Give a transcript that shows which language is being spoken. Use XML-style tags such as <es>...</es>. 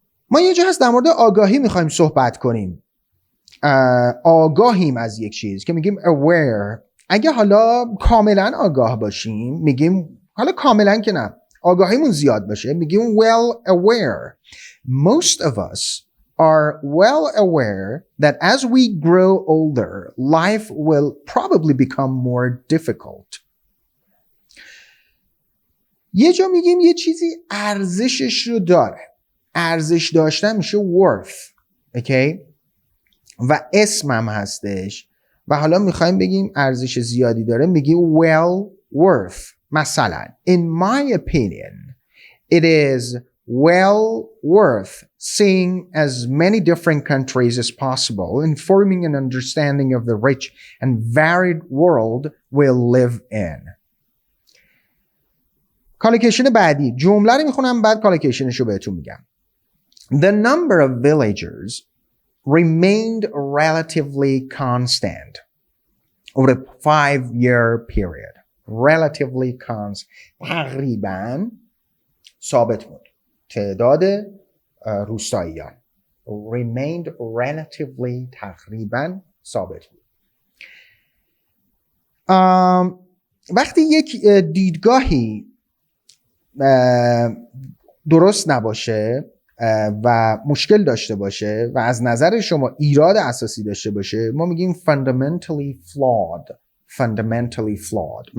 <fa>ما یه جا هست در مورد آگاهی میخوایم صحبت کنیم. آگاهیم از یک چیز که میگیم aware. اگه حالا کاملا آگاه باشیم میگیم، حالا کاملا که نه، آگاهیمون زیاد باشه میگیم well aware.</fa> <en>Most of us are well aware that as we grow older, life will probably become more difficult.</en> <fa>یه جا میگیم یه چیزی ارزشش رو داره. ارزش داشتن میشه worth. اوکی؟ و اسمم هستش و حالا میخوایم بگیم ارزش زیادی داره، میگیم well worth. مثلا</fa> <en>in my opinion it is well worth seeing as many different countries as possible, informing an understanding of the rich and varied world we live in.</en> <fa>کالوکیشن بعدی، جمله رو میخونم بعد کالوکیشنش رو بهتون میگم.</fa> <en>The number of villagers remained relatively constant over a 5-year period. Relatively constant.</en> <fa>تقریباً ثابت بود. تعداد روستاییان</fa> <en>remained relatively</en> <fa>تقریباً ثابت بود. وقتی یک دیدگاهی درست نباشه و مشکل داشته باشه و از نظر شما ایراد اساسی داشته باشه، ما میگیم</fa> <en>fundamentally flawed.</en>